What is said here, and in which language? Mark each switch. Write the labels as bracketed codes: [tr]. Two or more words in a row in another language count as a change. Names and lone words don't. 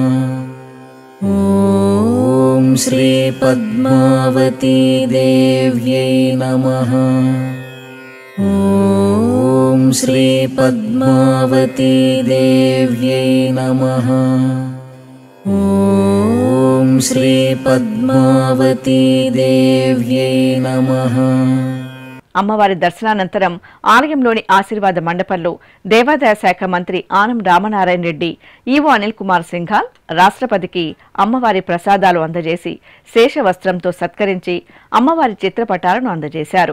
[sa] ॐ श्री पद्मावती देव्यै नमः। ॐ श्री पद्मावती देव्यै नमः। ॐ श्री पद्मावती देव्यै नमः। [te] అమ్మవారి దర్శనానంతరం ఆలయంలోని ఆశీర్వాద మండపంలో దేవాదాయ శాఖ మంత్రి ఆనం రామనారాయణ రెడ్డి, ఈవో అనిల్ కుమార్ సింఘాల్ రాష్ట్రపతికి అమ్మవారి ప్రసాదాలు అందజేసి శేషవస్త్రంతో సత్కరించి అమ్మవారి చిత్రపటాలను అందజేశారు.